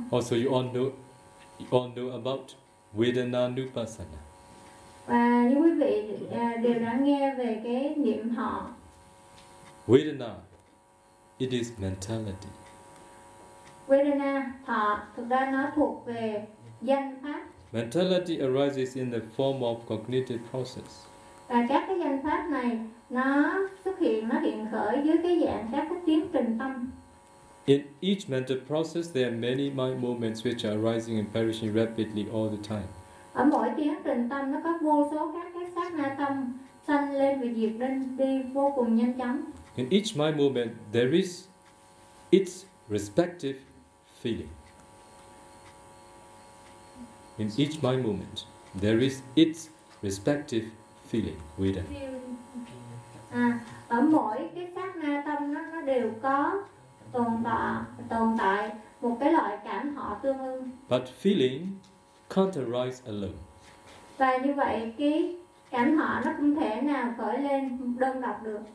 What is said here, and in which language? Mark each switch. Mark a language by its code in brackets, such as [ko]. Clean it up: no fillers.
[en] Also you all know about Vedananupassana. [vi] Và như quý vị đều đã nghe về cái niệm họ. [en] Vedana, it is mentality. [vi] Vedana, thọ, thực ra nó thuộc về danh pháp. [en] Mentality arises in the form of cognitive process. [vi] Và các cái danh pháp này nó hiện khởi dưới cái dạng các cái tiến trình tâm. [en] In each mental process, there are many mind moments which are arising and perishing rapidly all the time. [vi] Ở mỗi tiến trình tâm nó có vô số các cái sát na tâm sanh lên và diệt lên đi vô cùng nhanh chóng. [en] In each mind moment, there is its respective feeling. In each mind moment, there is its respective feeling, Veda. [vi] Ở mỗi cái sát na tâm nó đều có tồn tại một cái loại cảm họ tương ưng. [en] But feeling can't arise alone. [vi] Và như vậy cái cảm họ nó không thể nào khởi lên đơn độc được.